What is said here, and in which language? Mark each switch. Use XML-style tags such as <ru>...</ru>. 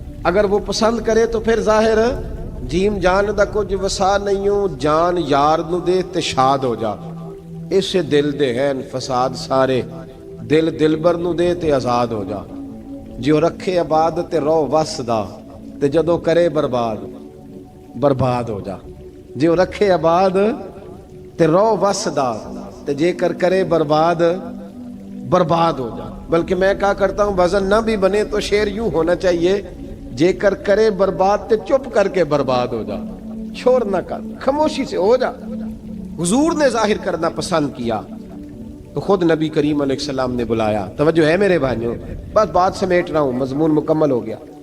<pa>اگر وہ پسند کرے تو پھر ظاہر جیم جان دا کچھ وسا نہیں ہوں، جان یار نو دے تے شاد ہو جا، اسے دل دے ہیں فساد سارے، دل دلبر نو دے تے آزاد ہو جا، جو رکھے آباد تے رو وس دا تے جدو کرے برباد ہو جا، جو رکھے آباد تے رو وسدا تے جے کر کرے برباد برباد ہو جا.</pa> <ur>بلکہ میں کہا کرتا ہوں وزن نہ بھی بنے تو شعر یوں ہونا چاہیے</ur> <pa>جے کر کرے برباد تے چپ کر کے برباد ہو جا.</pa> <ur>شور نہ کر, خاموشی سے ہو جا. حضور نے ظاہر کرنا پسند کیا تو خود نبی کریم علیہ السلام نے بلایا. توجہ ہے میرے بھائیوں, بس بات سمیٹ رہا ہوں, مضمون مکمل ہو گیا.</ur>